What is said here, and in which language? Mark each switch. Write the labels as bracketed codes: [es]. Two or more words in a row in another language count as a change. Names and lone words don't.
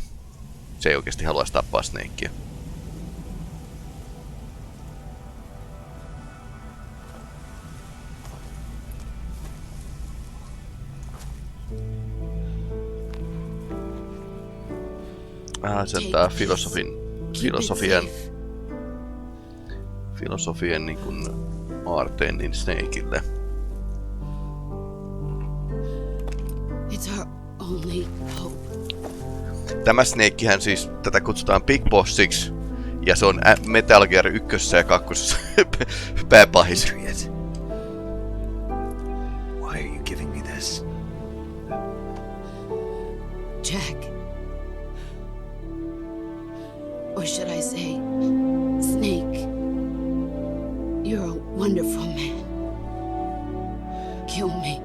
[fi] Se ei oikeesti haluaisi tappaa Snakea. Se antaa filosofian niin kuin aarteen niin Snakeille. [en] It's our only hope. [fi] Tämä Snakehän siis, tätä kutsutaan Big Bossiksi, ja se on Metal Gear 1 ja 2 pääpahis. [en] Why are you giving me this? Jack. Or should I say, Snake. You're a wonderful man. Kill me.